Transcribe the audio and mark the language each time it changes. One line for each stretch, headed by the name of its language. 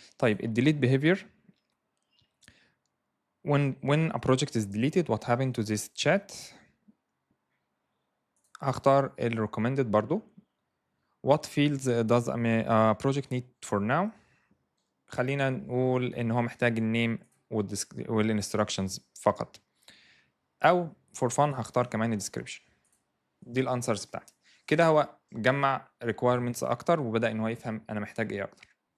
Arabic: طيب الديليت
English: behavior، when a project is deleted what happened to this chat.
Arabic: هختار ال
English: recommended
Arabic: برضو.
English: what fields does a project need for now.
Arabic: خلينا نقول ان هو محتاج النيم وال
English: instructions
Arabic: فقط، او
English: for fun
Arabic: هختار كمان الديسكريبشن. دي الانسرز بتاعتي. كده هو جمع requirements اكتر وبدأ ان هو يفهم انا محتاج ايه اكتر.